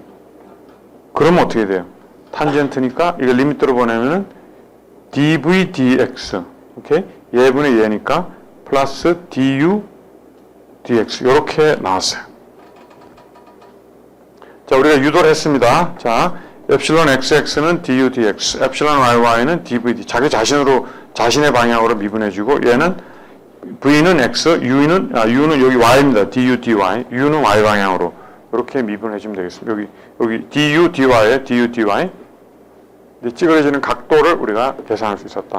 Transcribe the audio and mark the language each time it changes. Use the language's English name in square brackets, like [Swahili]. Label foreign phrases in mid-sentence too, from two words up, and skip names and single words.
[Korean] 그러면 어떻게 돼요? 탄젠트니까 이거 리미트로 보내면은 dv dx, 오케이? 얘분의 얘니까 플러스 du dx 이렇게 나왔어요. 자, 우리가 유도를 했습니다. 자, epsilon xx는 du dx, epsilon yy,는 dv d. 자기 자신으로 자신의 방향으로 미분해주고 얘는 v는 x, u는 여기 y입니다. du dy, u는 y 방향으로 이렇게 미분해주면 되겠습니다. 여기 du dy에 du dy. 찌그러지는 각도를 우리가 계산할 수 있었다.